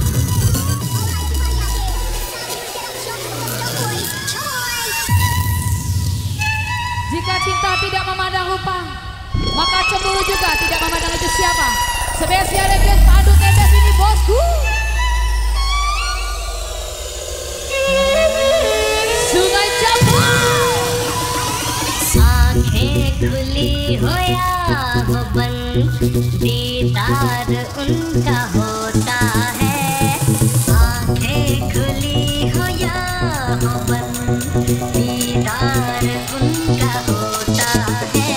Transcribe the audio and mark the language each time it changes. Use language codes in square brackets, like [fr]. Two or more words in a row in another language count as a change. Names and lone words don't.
[id] Jika cinta tidak memandang rupa, maka cemburu juga tidak memandang itu siapa. Spesial request padu tebes ini bosku. Sungai Jambu. [hi] आँखें खुली हो या हो बंद, दीदार उनका होता है। आँखें खुली हो या हो बंद, दीदार उनका होता है।